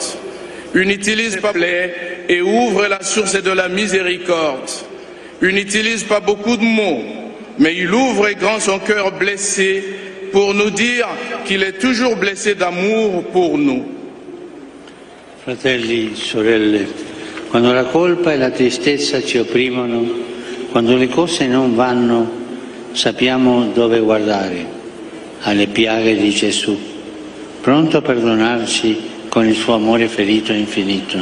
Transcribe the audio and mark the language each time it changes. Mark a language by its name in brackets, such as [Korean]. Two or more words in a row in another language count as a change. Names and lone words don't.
[French] Il n'utilise pas les plaies et ouvre la source de la miséricorde. Il n'utilise pas beaucoup de mots, mais il ouvre grand son cœur blessé pour nous dire qu'il est toujours blessé d'amour pour nous. [Italian] Fratelli, sorelle, Quando la colpa e la tristezza ci opprimono, quando le cose non vanno, sappiamo dove guardare, alle piaghe di Gesù, pronto a perdonarci con il suo amore ferito e infinito.